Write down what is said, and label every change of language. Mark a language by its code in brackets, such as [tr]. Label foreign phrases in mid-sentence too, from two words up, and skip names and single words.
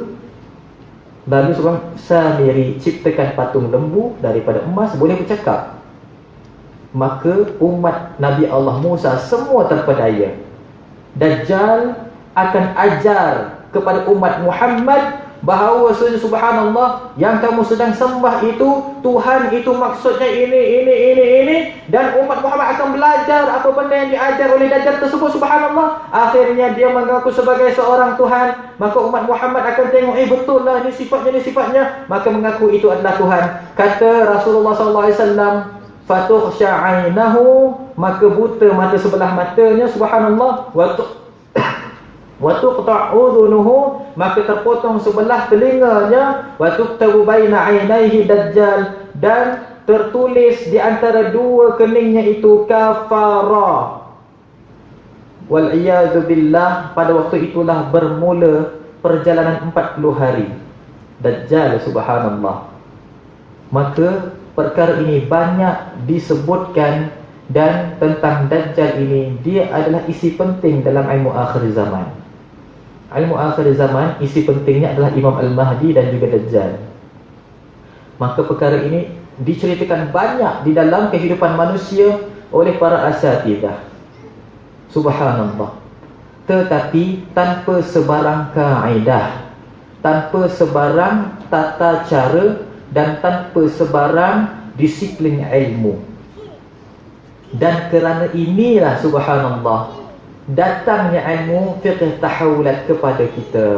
[ms] Lalu seorang Samiri ciptakan patung lembu daripada emas, boleh bercakap. Maka umat Nabi Allah Musa semua terpedaya. Dajjal akan ajar kepada umat Muhammad bahawa subhanallah, yang kamu sedang sembah itu, Tuhan itu maksudnya ini, dan umat Muhammad akan belajar apa benda yang diajar oleh Dajjal tersebut. Subhanallah, akhirnya dia mengaku sebagai seorang Tuhan. Maka umat Muhammad akan tengok, betul lah, ini sifatnya, maka mengaku itu adalah Tuhan. Kata Rasulullah SAW, fatukhsha'ainahu, maka buta mata sebelah matanya, subhanallah, [ar] وتقطع أذنه, [ms] maka terpotong sebelah telinganya, [ar] وتكتب بين عينيه دجال, [ms] dan tertulis di antara dua keningnya itu kafara. [ar] والعياذ بالله, [ms] pada waktu itulah bermula perjalanan 40 hari Dajjal, subhanallah. Maka perkara ini banyak disebutkan, dan tentang Dajjal ini, dia adalah isi penting dalam ilmu akhir zaman. Ilmu akhir zaman, isi pentingnya adalah Imam Al-Mahdi dan juga Dajjal. Maka perkara ini diceritakan banyak di dalam kehidupan manusia oleh para asatidah. Subhanallah. Tetapi tanpa sebarang kaedah, tanpa sebarang tata cara, dan tanpa sebarang disiplin ilmu. Dan kerana inilah subhanallah, datangnya ilmu [ar] فقه تحولات [ms] kepada kita.